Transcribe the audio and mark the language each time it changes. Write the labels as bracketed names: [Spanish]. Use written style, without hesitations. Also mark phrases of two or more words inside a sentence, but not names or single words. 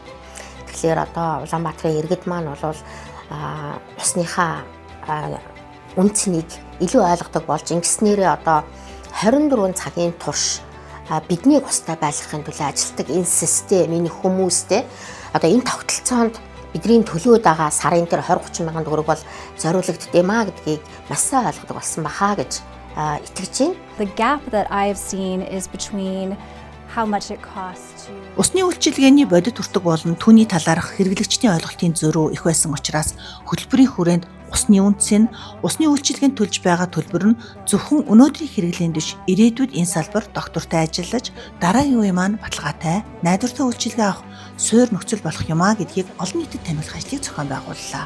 [Mongolian] Тэгэхээр одоо Улаанбаатарын иргэд маань бол усныхаа үнцнийг илүү ойлгодог болж ингэснээрээ одоо 24 цагийн турш бидний устай байлгахын төлөө ажилладаг энэ систем, энэ хүмүүстэй одоо энэ тогтолцоонд бидний төлөөд байгаа сарын дээр 20-30 мянган төгрөг бол зориулагддээ маа гэдгийг маш сайн ойлгодог болсон бахаа гэж итгэж байна. [English] The gap that I have seen is between how much it costs to [Mongolian] Усны үйлчилгээний бодит өртөг болон түүний талаарх хэрэглэгчдийн ойлголтын зөрүү их байсан учраас хөтөлбөрийн хүрээнд усны үнц нь усны үйлчилгээнд төлж байгаа төлбөр нь зөвхөн өнөөдрийн хэрэглээнд биш ирээдүйд энэ салбар доктортой ажиллаж дараагийн үе маань баталгаатай найдвартай үйлчилгээ авах суурь нөхцөл болох юмаа гэдгийг олон нийтэд таниулах ажлыг зохион байгууллаа.